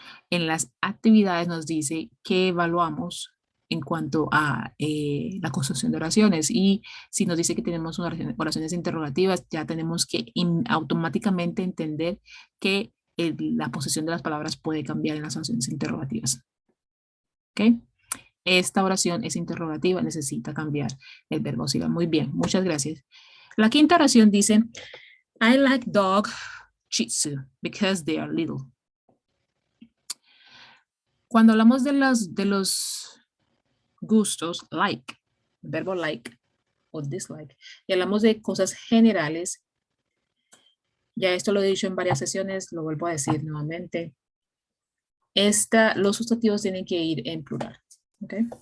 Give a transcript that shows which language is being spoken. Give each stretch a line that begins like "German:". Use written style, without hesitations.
Spanish: En las actividades nos dice qué evaluamos en cuanto a la construcción de oraciones, y si nos dice que tenemos oraciones interrogativas, ya tenemos que automáticamente entender que la posición de las palabras puede cambiar en las oraciones interrogativas. ¿Ok? Esta oración es interrogativa, necesita cambiar el verbo auxiliar. Muy bien, muchas gracias. La quinta oración dice,
English: I like dog Shih Tzu because they are little.
Spanish: Cuando hablamos de los gustos, like, el verbo like o dislike, y hablamos de cosas generales, ya esto lo he dicho en varias sesiones, lo vuelvo a decir nuevamente, los sustantivos tienen que ir en plural. ¿Ok?